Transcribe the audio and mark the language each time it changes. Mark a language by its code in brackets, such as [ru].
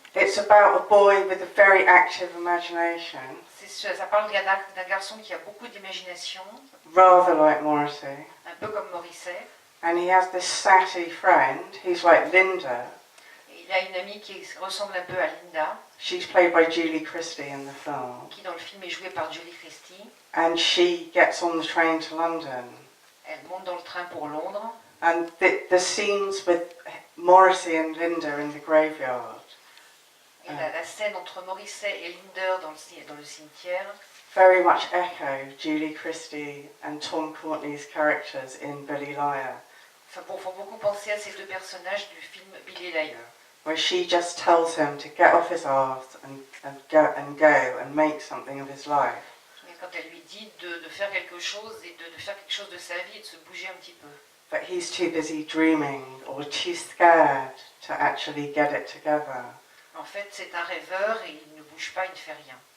[en] It's about a boy with a very active imagination, [fr] Ça parle d'un garçon qui a beaucoup d'imagination, [en] rather like Morrissey. [fr] un peu comme Morrissey. [en] And he has this sassy friend who's like Linda. [fr] Et il a une amie qui ressemble un peu à Linda, [en] She's played by Julie Christie in the film. [fr] qui dans le film est jouée par Julie Christie. [en] And she gets on the train to London. [fr] Elle monte dans le train pour Londres. [en] And the scenes with Morrissey and Linda in the graveyard, [fr] Et la scène entre Morrissey et Linda dans le cimetière, [en] very much echo Julie Christie and Tom Courtenay's characters in Billy Liar, [fr] Enfin, bon, faut beaucoup penser à ces deux personnages du film Billy Liar, [en] where she just tells him to get off his arse and go and make something of his life. [fr] et quand elle lui dit de faire quelque chose et de faire quelque chose de sa vie et de se bouger un petit peu. [en] But he's too busy dreaming or too scared to actually get it together. [fr] En fait, c'est un rêveur et il ne bouge pas, il ne fait rien.